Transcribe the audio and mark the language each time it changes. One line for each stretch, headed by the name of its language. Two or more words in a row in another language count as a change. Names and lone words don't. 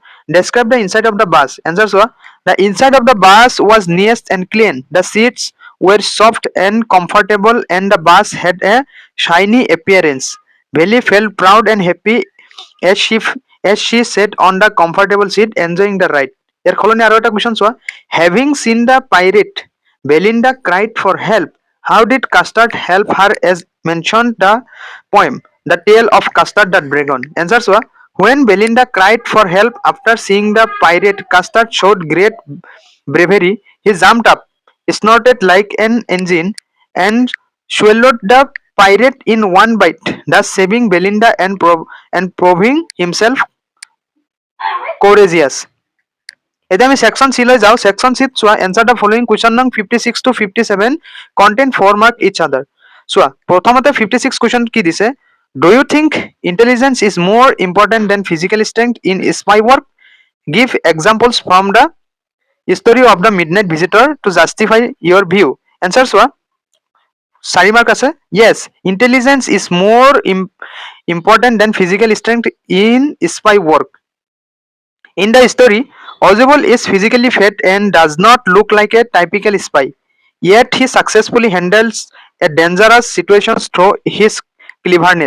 English: Describe the inside of the bus. Answers were the inside of the bus was neat and clean. The seats were soft and comfortable and the bus had a shiny appearance. Belly felt proud and happy as she as she sat on the comfortable seat enjoying the ride.
Assamese: এর সলনি আৰু এটা কুৱেশ্যন চোৱা
English: having seen the pirate Belinda cried for help. How did Custard help her as mentioned the poem The Tale of Custard the Dragon? Answer চোৱা when Belinda cried for help after seeing the pirate Custard showed great bravery. He jumped up, snorted like an engine, and swallowed the pirate in one bite, thus saving Belinda and proving himself courageous.
Assamese: এতিয়া আমি সেকশন সি লৈ যাওঁ সেকশন চিত চোৱা
English: answer the following question no. 56 to 57 content 4 marks each other
Assamese: চোৱা প্ৰথমতে 56 কুৱেশ্যন কি দিছে
English: do you think intelligence is more important than physical strength in spy work give examples from the story of the midnight visitor to justify your view answer
Assamese: চোৱা 4 মাৰ্ক আছে
English: yes intelligence is more important than physical strength in spy work. In the story, Ozable is physically fit and does not look like a typical spy. Yet he successfully handles a dangerous situation through his cleverness.